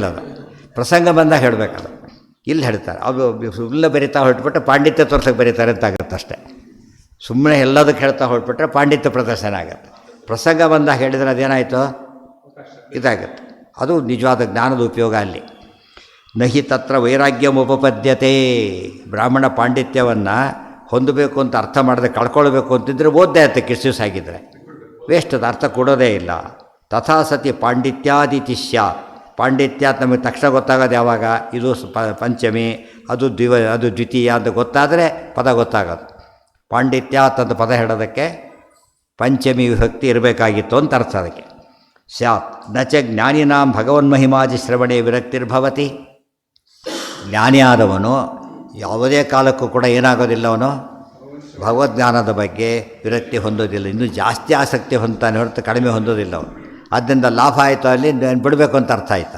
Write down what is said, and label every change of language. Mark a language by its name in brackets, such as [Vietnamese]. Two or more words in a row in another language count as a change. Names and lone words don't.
[Kannada] ಅದು ಪ್ರಸಂಗ ಬಂದಾಗ ಹೇಳಬೇಕದು. ಇಲ್ಲಿ ಹೇಳ್ತಾರೆ, ಅದು ಸುಮ್ಮನೆ ಬರೀತಾ ಹೊರಟ್ಬಿಟ್ರೆ ಪಾಂಡಿತ್ಯ ತೋರ್ಸೋಕ್ಕೆ ಬರೀತಾರೆ ಅಂತ ಆಗುತ್ತೆ ಅಷ್ಟೇ. ಸುಮ್ಮನೆ ಎಲ್ಲದಕ್ಕೆ ಹೇಳ್ತಾ ಹೊರಟ್ಬಿಟ್ರೆ ಪಾಂಡಿತ್ಯ ಪ್ರದರ್ಶನ ಆಗುತ್ತೆ. ಪ್ರಸಂಗ ಬಂದಾಗ ಹೇಳಿದರೆ ಅದೇನಾಯಿತು? ಇದಾಗುತ್ತೆ. ಅದು ನಿಜವಾದ ಜ್ಞಾನದ ಉಪಯೋಗ ಅಲ್ಲಿ. [Sanskrit] ನಹಿ ತತ್ರ ವೈರಾಗ್ಯಂ ಉಪಪದ್ಯತೆ. [Kannada] ಬ್ರಾಹ್ಮಣ ಪಾಂಡಿತ್ಯವನ್ನು ಹೊಂದಬೇಕು ಅಂತ ಅರ್ಥ ಮಾಡದೆ ಕಳ್ಕೊಳ್ಬೇಕು ಅಂತಿದ್ರೆ ಓದ್ದೇ ಆಯ್ತು, ಎಷ್ಟು ದಿವಸ ಆಗಿದ್ದರೆ ವೇಸ್ಟ್, ಅದು ಅರ್ಥ ಕೊಡೋದೇ ಇಲ್ಲ. [Sanskrit] ತಥಾ ಸತಿ ಪಾಂಡಿತ್ಯಾದಿತಿ ಸ್ಯಾತ್. [Kannada] ಪಾಂಡಿತ್ಯ ನಮಗೆ ತಕ್ಷಣ ಗೊತ್ತಾಗೋದು ಯಾವಾಗ? ಇದು ಪಂಚಮಿ, ಅದು ದ್ವಿತೀಯ ಅಂತ ಗೊತ್ತಾದರೆ ಪದ ಗೊತ್ತಾಗೋದು. ಪಾಂಡಿತ್ಯಾತ್ ಅಂತ ಪದ ಹೇಳೋದಕ್ಕೆ ಪಂಚಮಿ ವಿಭಕ್ತಿ ಇರಬೇಕಾಗಿತ್ತು ಅಂತ ಅರ್ಥ ಅದಕ್ಕೆ. [Sanskrit] ಸ್ಯಾತ್ ನಚ ಜ್ಞಾನಿನಾಂ ಭಗವನ್ಮಹಿಮಾದಿ ಶ್ರವಣೆ ವಿರಕ್ತಿರ್ಭವತಿ. [Kannada] ಜ್ಞಾನಿಯಾದವನು ಯಾವುದೇ ಕಾಲಕ್ಕೂ ಕೂಡ ಏನಾಗೋದಿಲ್ಲ, ಅವನು ಭಗವದ್ಜ್ಞಾನದ ಬಗ್ಗೆ ವಿರಕ್ತಿ ಹೊಂದೋದಿಲ್ಲ. ಇನ್ನೂ ಜಾಸ್ತಿ ಆಸಕ್ತಿ ಹೊಂದ್ತಾನೆ ಹೊರತು ಕಡಿಮೆ ಹೊಂದೋದಿಲ್ಲ ಅವನು. ಆದ್ದರಿಂದ ಲಾಭ ಆಯಿತು, ಅಲ್ಲಿ ಬಿಡಬೇಕು ಅಂತ ಅರ್ಥ ಆಯ್ತಾ?